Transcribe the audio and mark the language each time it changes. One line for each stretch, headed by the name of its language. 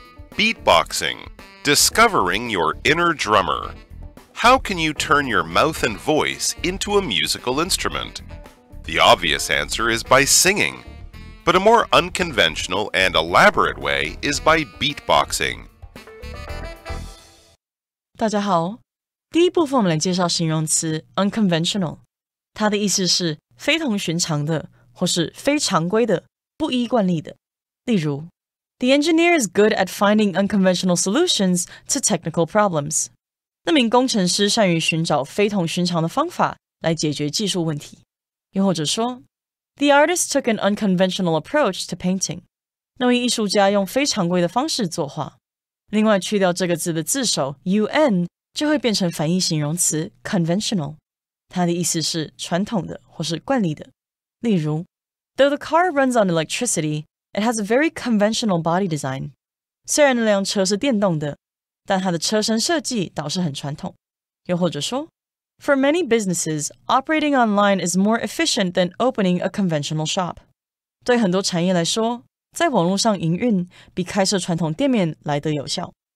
English: Beatboxing. Discovering your inner drummer. How can you turn your mouth and voice into a musical instrument? The obvious answer is by singing. But a more unconventional and elaborate way is by beatboxing.
Chinese: 大家好，第一部分我们来介绍形容词 unconventional， 它的意思是非同寻常的，或是非常规的，不依惯例的。例如
English: The engineer is good at finding unconventional solutions to technical problems.
Chinese: 那名工程师善于寻找非同寻常的方法来解决技术问题。又或者说
English: The artist took an unconventional approach to painting.
Chinese: 那位艺术家用非常规的方式作画。另外去掉这个字的字首 un 就会变成反义形容词 conventional， 它的意思是传统的或是惯例的。例如
English: Though the car runs on electricity, it has a very conventional body design.
Chinese: 虽然那辆车是电动的，但它的车身设计倒是很传统。又或者说
English: For many businesses, operating online is more efficient than opening a conventional shop.
Chinese: 对很多产业来说，在网络上营运比开设传统店面来得有效。